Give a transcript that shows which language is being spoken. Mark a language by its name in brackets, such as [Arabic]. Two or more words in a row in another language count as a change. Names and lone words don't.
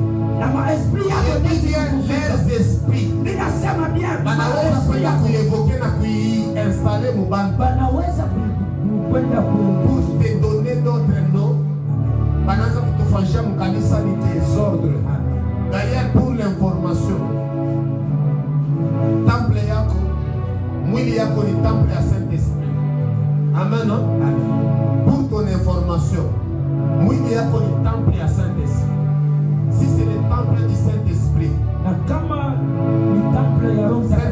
[French] Leurs esprits. Pour te donner d'autres noms, d'ailleurs, pour l'information, [Swahili] temple yako, mwili yako ni temple [French] à Saint-Esprit. Amen. Pour ton information, [Swahili] mwili yako ni [French] temple à Saint-Esprit. Si c'est le temple du Saint-Esprit,